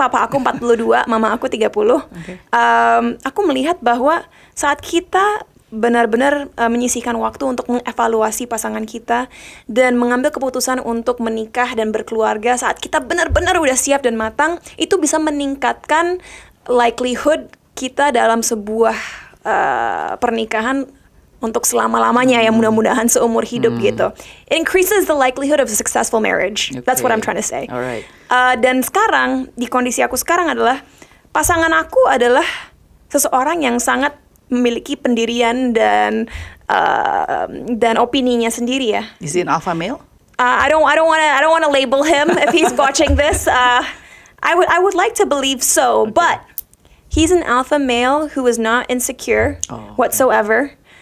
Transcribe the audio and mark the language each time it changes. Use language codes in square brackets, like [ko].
[id] Papa aku 42, mama aku 30. Aku melihat bahwa saat kita benar-benar menyisihkan waktu untuk mengevaluasi pasangan kita dan mengambil keputusan untuk menikah dan berkeluarga saat kita benar-benar udah siap dan matang, itu bisa meningkatkan likelihood kita dalam sebuah pernikahan untuk selama-lamanya yang mudah-mudahan seumur hidup gitu. [en] It increases the likelihood of a successful marriage. That's what I'm trying to say. Alright. [id] Dan sekarang, di kondisi aku sekarang adalah pasangan aku adalah seseorang yang sangat memiliki pendirian dan opininya sendiri ya. [en] Is he an alpha male? I don't want to label him if he's watching this. I would like to believe so, but he's an alpha male who is not insecure whatsoever.